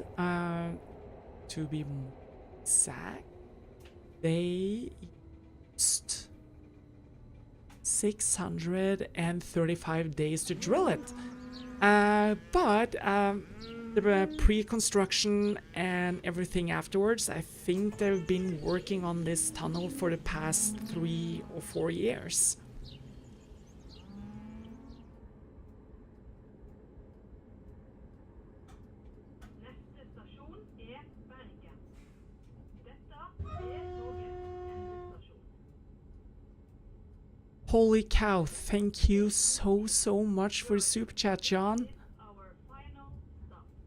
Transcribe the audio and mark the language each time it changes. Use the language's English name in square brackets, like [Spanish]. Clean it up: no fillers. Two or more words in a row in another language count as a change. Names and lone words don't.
[English] To be exact, they used 635 days to drill it. But the pre-construction and everything afterwards, I think they've been working on this tunnel for the past 3 or 4 years. [Norwegian] Neste stasjon er Bergen. Dette er Norges endestasjon. [English] Holy cow, thank you so much for the super chat, John. Our final stop.